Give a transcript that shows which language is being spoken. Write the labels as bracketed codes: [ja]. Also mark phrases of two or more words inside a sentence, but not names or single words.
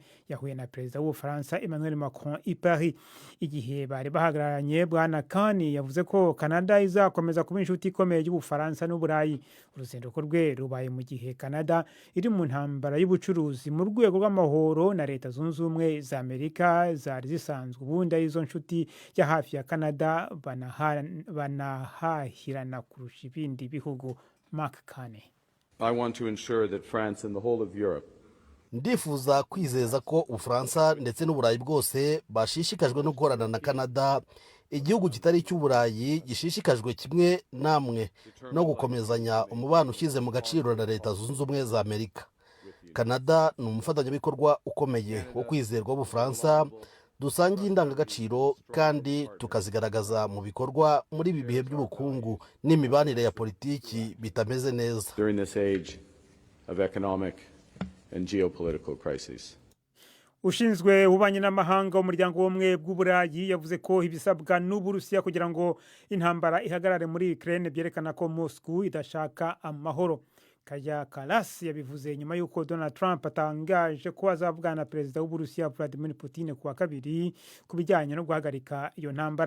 [rw] Yahuye na perezida w'Ubufaransa Emmanuel Macron i Paris. Igihe bari bahagararanye, bwana Kani yavuze ko Canada izakomeza kuba inshuti ikomeye y'Ubufaransa n'Uburayi. Uruzinduko rwe rubaye mu gihe Canada iri mu ntambara y'ubucuruzi mu rwego rw'amahoro na Leta Zunze Ubumwe za Amerika zari zisanzwe ubundi arizo nshuti ya hafi ya Canada banahahirana kurusha ibindi bihugu. Mark Carney: [en] I want to ensure that France and the whole of Europe [rw] ndifuza kwizeza ko Ubufaransa ndetse n'Uburayi bwose bashishikajwe no gukorana na Canada, igihugu kitari cy'Uburayi gishishikajwe kimwe namwe no gukomezanya umubano ushyize mu gaciro na Leta Zunze Ubumwe za Amerika. Canada ni umufatanyabikorwa ukomeye wo kwizerwa w'Ubufaransa, dusangiye indangagaciro kandi tukazigaragaza mu bikorwa muri ibi bihe by'ubukungu n'imibanire ya politiki bitameze neza. [en] During this age of economic and geopolitical crises. [rw] Ushinzwe ububanyi n'amahanga w'umuryango w'ubumwe bw'Uburayi yavuze ko ibisabwa n'Uburusiya kugira ngo intambara ihagarare muri Ukraine byerekana ko Moscow idashaka amahoro. Kaya Kallas yabivuze nyuma yuko Donald Trump atangaje ko azavugana na perezida w'Uburusiya Vladimir Putin kuwa kabiri kubijyanye no guhagarika iyo ntambara.